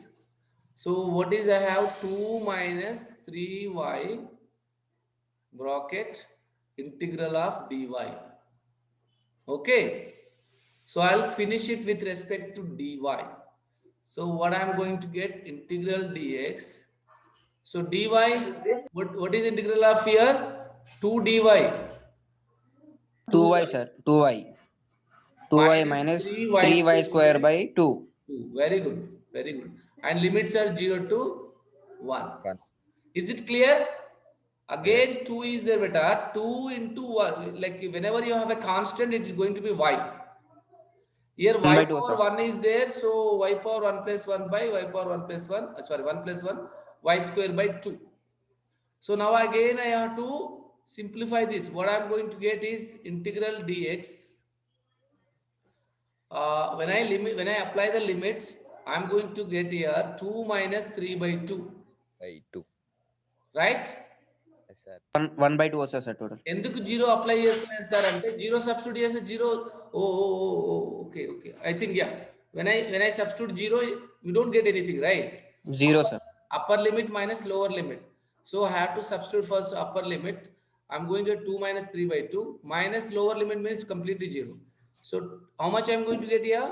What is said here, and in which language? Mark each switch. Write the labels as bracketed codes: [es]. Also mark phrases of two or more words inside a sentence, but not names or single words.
[en] So what is, I have 2 minus 3y bracket integral of dy. Okay. So I'll finish it with respect to dy. So what I'm going to get, integral dx. So dy, what is integral of here? 2 dy 2y, sir. 2y. 2y minus minus 3y 3y square square by by 2. 2. Very good. Very good. And limits are 0 to 1. 1 Is it clear? yes Again, 2 is there, beta. 2 into 1. Like whenever you have a constant, it is going to be y. Here 1 y by 2, power sir. 1 is there. So y power 1 plus 1 by y power 1 plus 1. Sorry, 1 plus 1. Y square by 2. So now again I have to simplify this. What I am going to get is integral dx. When I apply the limits, I am going to get here 2 minus 3 by 2. by 2 Right? yes sir [te] 1 by 2 వస్తుంది సార్ టోటల్. ఎందుకు [en] zero apply [te] చేస్తున్నారు సార్ అంటే [en] zero substitute [te] చేస్తే [en] zero okay okay I think ya when I substitute zero, you don't get anything, right? 0, sir. Upper limit minus lower limit. So I have to substitute first upper limit. I'm going to get 2 minus 3 by 2 minus lower limit means completely 0. So how much I'm going to get here?